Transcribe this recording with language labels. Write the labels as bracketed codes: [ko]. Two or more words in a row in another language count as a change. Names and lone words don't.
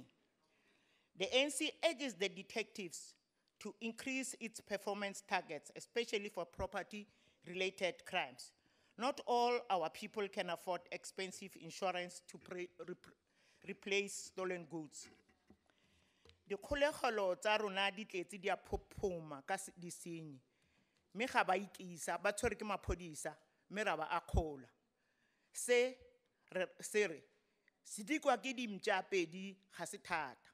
[en] The ANC urges the detectives to increase its performance targets, especially for property-related crimes. Not all our people can afford expensive insurance to replace stolen goods. [tn] Dikgolegelo tsa rona di tletse di a phophoma ka disenyi. Mme ga ba ikisa ba tshwere ke maphodisa mme ra ba akgola. Se re sedikwa ke dimtša pedi ga se thata.